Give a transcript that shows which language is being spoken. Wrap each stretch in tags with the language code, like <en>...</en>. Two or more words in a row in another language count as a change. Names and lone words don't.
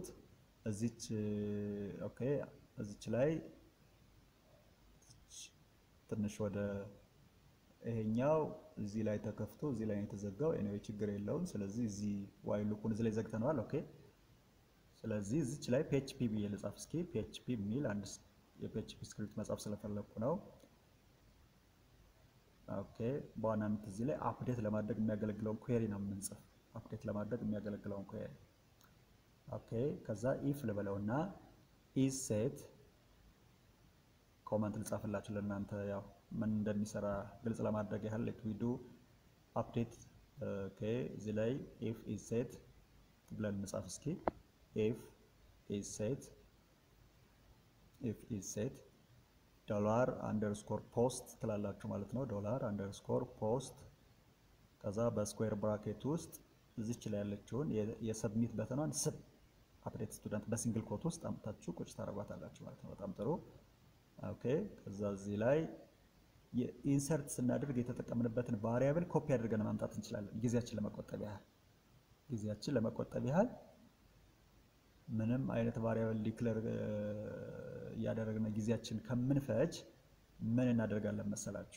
<am>እዚች ኦኬ እዚች ላይ ትንሽ ወደ ይሄኛው እዚህ ላይ ተከፍቶ እዚህ ላይ የተዘጋው ኤኒዌይ ችግር የለውም። ስለዚህ እዚህ</am> <en>while loopን</en> <am>እዚህ ላይ ዘግተነዋል። ኦኬ ስለዚህ እዚች ላይ php ብዬ ልጻፍ እስኪ። php የሚል አንድ</am> <en>የphp script</en> <am>መጻፍ ስለፈለኩ ነው። ኦኬ በዋናነት እዚህ ላይ አፕዴት ለማድረግ የሚያገለግለውን ኩዌሪ ነው የምንጽፍ። ኦኬ ከዛ if ልበለውና</am> <en>is set</en> <am>ኮመንት ልጻፍላችሁ ለእናንተ ያው ምን እንደሚሰራ ግልጽ ለማድረግ ያህል</am> <en>let we do update።</en> <am>ኦኬ እዚህ ላይ</am> <en>if is set</en> <am>ብለን እንጻፍ እስኪ።</am> <en>if is set $_post</en> <am>ትላላችሁ ማለት ነው። $_post ከዛ በስኩዌር ብራኬት ውስጥ እዚች ላይ ያለችውን</am> <en>የsubmit buttonኗን sub update student በsingle quote</en> <am>ውስጥ አምጣችሁ ቁጭ ታረጋታላችሁ ማለት ነው። በጣም ጥሩ። ኦኬ ከዛ እዚህ ላይ ኢንሰርት ስናደርግ የተጠቀምንበትን ቫሪያብል ኮፒ አድርገን ማምጣት እንችላለን። ጊዜያችን ለመቆጠብ ያህል ምንም አይነት</am> <en>variable declare</en> <am>ያደረግነ ጊዜያችን ከምንፈጅ ምን እናደርጋለን መሰላችሁ?</am>